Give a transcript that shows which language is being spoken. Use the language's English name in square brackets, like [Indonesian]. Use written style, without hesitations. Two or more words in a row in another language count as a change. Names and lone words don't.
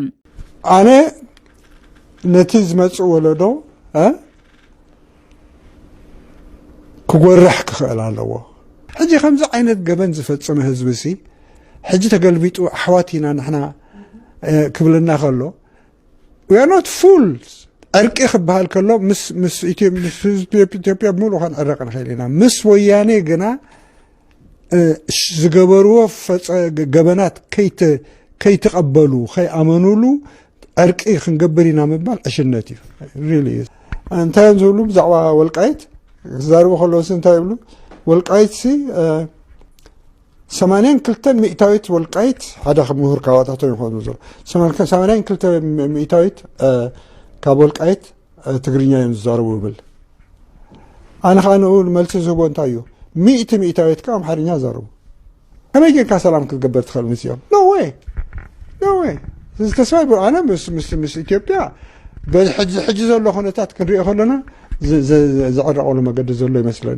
[Tigrinya] ኣነ ነቲ ዝመጽእ ወለዶ ክጎርሕ ክኽእል ኣለዎ ሕጂ ከምዚ ዓይነት ገበን ዝፈጽመ ህዝቢ ሲ ሕጂ ተገልቢጡ ኣሕዋቲና ንሕና ክብልና ከሎ [English] we are not fools [Tigrinya] ዕርቂ ክበሃል ከሎ ምስ ኢትዮጵያ ብምሉእ ክንዕረቕ ንኽእል ኢና ምስ ወያኔ ግና ዝገበርዎ ገበናት ከይተቐበሉ ከይኣመኑሉ ዕርቂ ክንገብር ኢና ምባል ዕሽነት እዩ [English] really is [Tigrinya] እንታይ ዝብሉ ብዛዕባ ወልቃይት ዝዛረቡ ከለውስ እንታይ ይብሉ ወልቃይት ሲ 82 ሚእታዊት ወልቃይት ሓደ ምሁር ካባታቶም ይኾኑ ዘሎ 82 ሚእታዊት ካብ ወልቃይት ትግርኛ እዮም ዝዛረቡ ይብል ኣነ ከዓ ንኡል መልሲ ዝህቦ እንታይ እዩ 100 ሚእታዊት ከዓ ኣምሓርኛ ዝዛረቡ ከመይ ጌርካ ሰላም ክትገበር ትኽእል ምስዮም ኖ ወይ ዝተስፋይ ኣነ ምስ ኢትዮጵያ ሕጂ ዘሎ ኩነታት ክንሪኦ ከለና ዘዕረቀሉ መገዲ ዘሎ ይመስለኒ